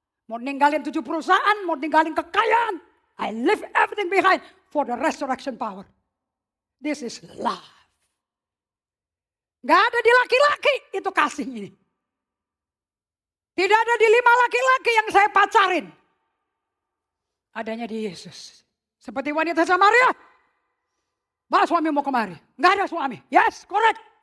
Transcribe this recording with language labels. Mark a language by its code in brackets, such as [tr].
[id] Mau ninggalin 7 perusahaan, mau ninggalin kekayaan. [en] I leave everything behind for the resurrection power. This is love. [id] Gak ada di laki-laki itu kasih ini. Tidak ada di 5 laki-laki yang saya pacarin. Adanya di Yesus. Seperti wanita Samaria. Bawa suami mau kemari. Gak ada suami. [en] Yes, correct.